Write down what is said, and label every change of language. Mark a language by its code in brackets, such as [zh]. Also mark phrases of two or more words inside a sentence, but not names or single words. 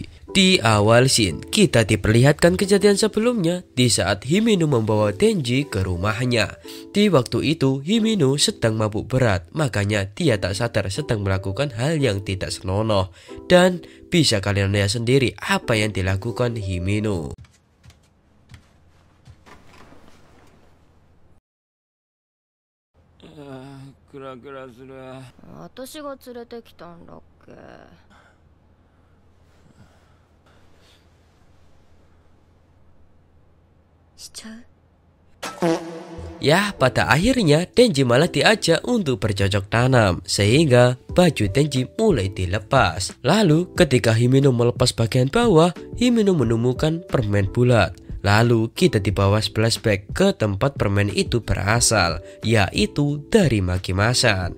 [id] Di awal scene, kita diperlihatkan kejadian sebelumnya di saat Himeno membawa Denji ke rumahnya. Di waktu itu, Himeno sedang mabuk berat, makanya dia tak sadar sedang melakukan hal yang tidak senonoh. Dan bisa kalian lihat sendiri apa yang dilakukan Himeno. [ja] クラクラする。私が連れてきたんだっけ。しちゃう? [id] Ya, pada akhirnya Denji malah diajak untuk bercocok tanam, sehingga baju Denji mulai dilepas. Lalu ketika Himeno melepas bagian bawah, Himeno menemukan permen bulat. Lalu kita dibawa flashback ke tempat permen itu berasal, yaitu dari Makimasan.